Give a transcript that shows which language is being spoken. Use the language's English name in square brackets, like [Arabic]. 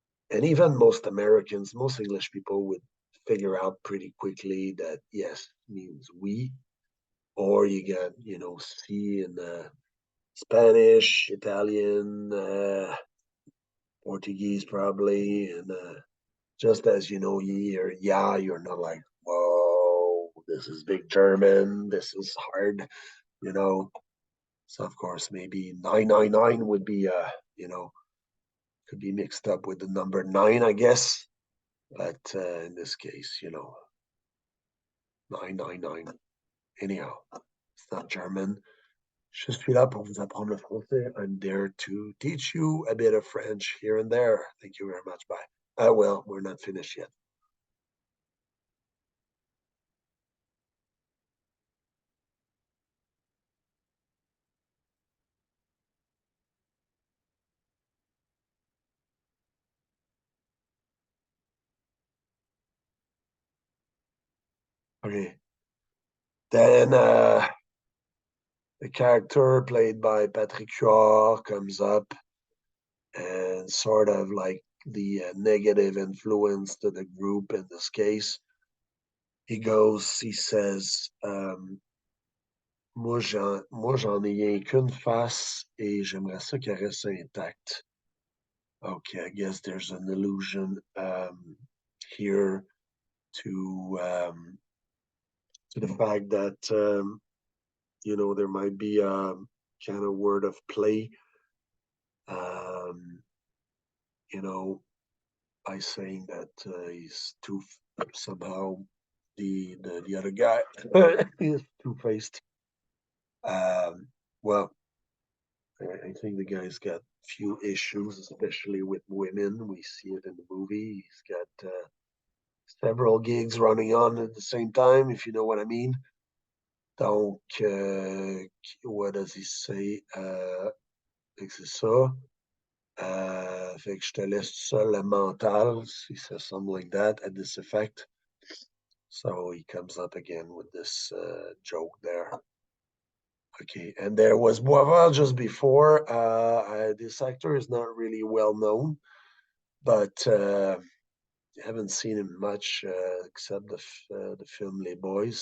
[English] And even most Americans, most English people would figure out pretty quickly that yes means we, or you get, you know, si in Spanish, Italian, Portuguese probably, and just as you know, ye or yeah, you're not like, whoa, this is big German, this is hard, you know. So of course, maybe 999 would be, you know, could be mixed up with the number nine, I guess. But in this case, you know, 999. Anyhow, it's not German. [French] Je suis là pour vous apprendre le français. [English] I'm there to teach you a bit of French here and there. Thank you very much. Bye. Well, we're not finished yet. Okay. Then the character played by Patrick Huard comes up and sort of like the negative influence to the group in this case. He says, [French] moi, j'en ai rien qu'une face et j'aimerais ça qu'elle reste intacte. [English] Okay, I guess there's an allusion here to to the fact that there might be a kind of word of play, um, you know, by saying that he's too somehow the other guy is two-faced. Um, well, I think the guy's got few issues, especially with women. We see it in the movie. He's got several gigs running on at the same time, if you know what I mean. [French] Donc, [English] what does he say? [French] Fait que c'est ça. Fait que je te laisse tout seul le mental. [English] He says something like that at this effect. So he comes up again with this joke there. Okay, and there was Boisvert just before. This actor is not really well known, but I haven't seen him much except the film Les Boys.